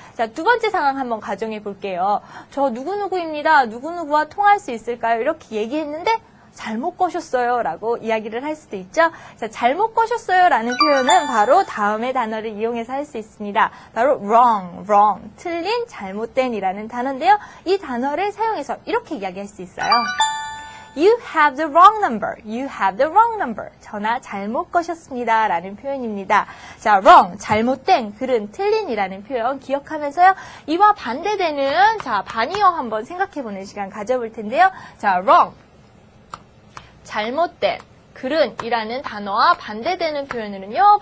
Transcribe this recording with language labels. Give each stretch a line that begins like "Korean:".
Korean: 자, 두 번째 상황 한번 가정해 볼게요. 저 누구누구입니다. 누구누구와 통화할 수 있을까요? 이렇게 얘기했는데 잘못 거셨어요 라고 이야기를 할 수도 있죠. 자, 잘못 거셨어요 라는 표현은 바로 다음의 단어를 이용해서 할 수 있습니다. 바로 wrong, 틀린, 잘못된 이라는 단어인데요. 이 단어를 사용해서 이렇게 이야기할 수 있어요.
English: You have the wrong number. You have the wrong number.
Korean: 전화 잘못 거셨습니다. 라는 표현입니다. 자, wrong, 잘못된, 글은 틀린이라는 표현 기억하면서요. 이와 반대되는, 자, 반이어 한번 생각해보는 시간 가져볼 텐데요. 자, wrong, 잘못된, 글은 이라는 단어와 반대되는 표현으로는요.